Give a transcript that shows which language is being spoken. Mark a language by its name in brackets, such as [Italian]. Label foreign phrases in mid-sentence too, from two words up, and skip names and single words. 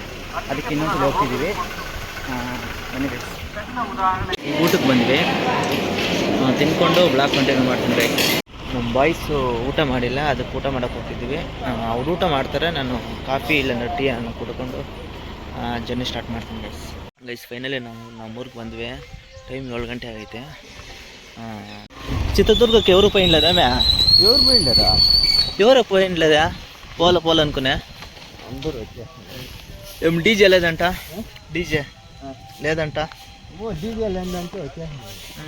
[Kannada] ಅದಕ್ಕೆ ಇನ್ನೊಂದ್ಸಲ ಹೋಗ್ತಿದ್ದೀವಿ. ಬನ್ನಿ ಊಟಕ್ಕೆ ಬಂದ್ವಿ. ತಿನ್ಕೊಂಡು [English] blog continue [Kannada] ಮಾಡ್ತೀನಿ ಗೈಸ್. ನಮ್ಮ ಬಾಯ್ಸು ಊಟ ಮಾಡಿಲ್ಲ, ಅದಕ್ಕೆ ಊಟ ಮಾಡೋಕ್ಕೆ ಹೋಗ್ತಿದ್ವಿ. ಅವ್ರು ಊಟ ಮಾಡ್ತಾರೆ, ನಾನು ಕಾಫಿ ಇಲ್ಲ ಟೀ ಅನ್ನು ಕುಡ್ಕೊಂಡು [English] journey start [Kannada] ಮಾಡ್ತೀನಿ ಗೈಸ್. ಫೈನಲಿ ನಮ್ಮೂರಿಗೆ ಬಂದ್ವಿ. ಟೈಮ್ 7 ಗಂಟೆ ಆಗೈತೆ. [Telugu] చిత్రదుర్గకి ఎవరు పోయినలేదా మే? ఎవరు పోయిండరా? ఎవరు పోయినలేదా? పోవాలనుకునే అందరూ వచ్చేస్తున్నారు. ఏం డీజే లేదంట? డీజే లేదంట. డీజే లేదంటే వచ్చేస్తున్నారు.